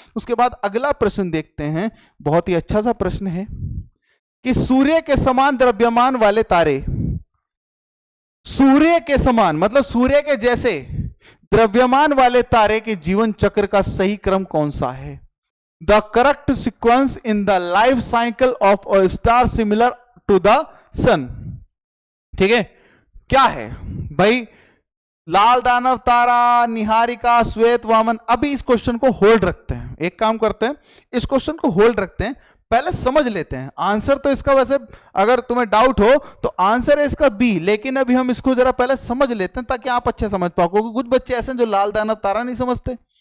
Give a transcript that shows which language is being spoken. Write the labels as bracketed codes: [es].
[hi] उसके बाद अगला प्रश्न देखते हैं, बहुत ही अच्छा सा प्रश्न है कि सूर्य के समान द्रव्यमान वाले तारे, सूर्य के समान मतलब सूर्य के जैसे द्रव्यमान वाले तारे के जीवन चक्र का सही क्रम कौन सा है? [en] The correct sequence in the life cycle of a star similar to the sun। [hi] ठीक है, क्या है भाई? लाल दानव तारा, निहारिका, श्वेत वामन। अभी इस क्वेश्चन को होल्ड रखते हैं, एक काम करते हैं, इस क्वेश्चन को होल्ड रखते हैं, पहले समझ लेते हैं आंसर। तो इसका वैसे अगर तुम्हें डाउट हो तो आंसर है इसका बी, लेकिन अभी हम इसको जरा पहले समझ लेते हैं ताकि आप अच्छे समझ पाओ, क्योंकि कुछ बच्चे ऐसे हैं जो लाल दानव तारा नहीं समझते।